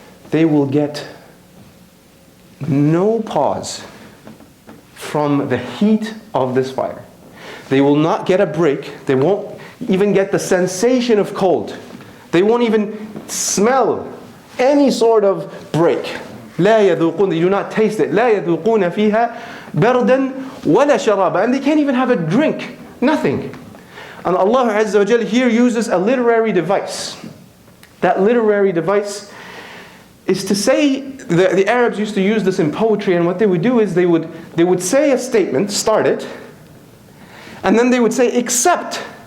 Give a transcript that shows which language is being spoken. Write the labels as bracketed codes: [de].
[en] They will get no pause from the heat of this fire. They will not get a break. They won't even get the sensation of cold. They won't even smell any sort of break. [ar] لا يذوقون, [en] they do not taste it. [ar] لا يذوقون فيها بردا ولا شرابا. [en] And they can't even have a drink. Nothing. And Allah Azza wa Jalla here uses a literary device. That literary device is to say, the Arabs used to use this in poetry, and what they would do is they would say a statement, start it, and then they would say except.